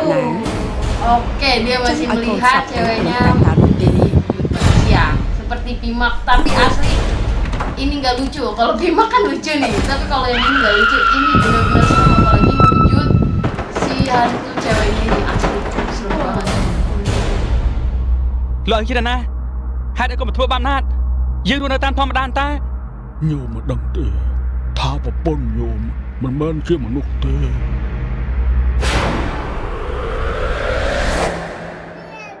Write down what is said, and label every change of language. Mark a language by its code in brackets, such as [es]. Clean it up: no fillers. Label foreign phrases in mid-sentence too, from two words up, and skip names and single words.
[id] Oke, dia masih melihat ceweknya jadi siang seperti Pimak, tapi asli ini nggak lucu. Kalau Pimak kan lucu nih, tapi kalau yang ini nggak lucu. Ini benar-benar serem, apalagi wujud si hantu ceweknya ini asli serem banget. [km] លោកគិតណាហេតុអីក៏មកធ្វើបាបណាស់យើងរស់នៅតាមធម្មតាតែញោមមិនដឹងទេថាប្រពន្ធញោមមិនមែនជាមនុស្សទេ เ